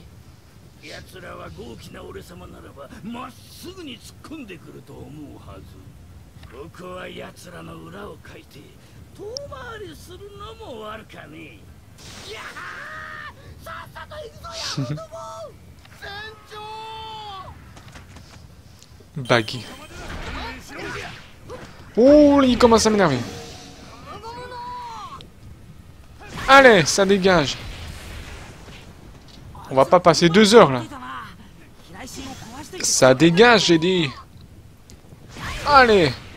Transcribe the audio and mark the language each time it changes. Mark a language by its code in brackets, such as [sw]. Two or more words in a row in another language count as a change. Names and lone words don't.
[ja] 奴らは豪気な俺様ならばまっすぐに突っ込んでくると思うはず。ここは奴らの裏をかいて遠回りするのも悪かねえ。いやー、さっさと行くぞやろうとも。船長。 Baggy. [fr] Oh, il commence à m'énerver. Allez, ça dégage. On va pas passer 2 heures là. Ça dégage, j'ai dit. Allez.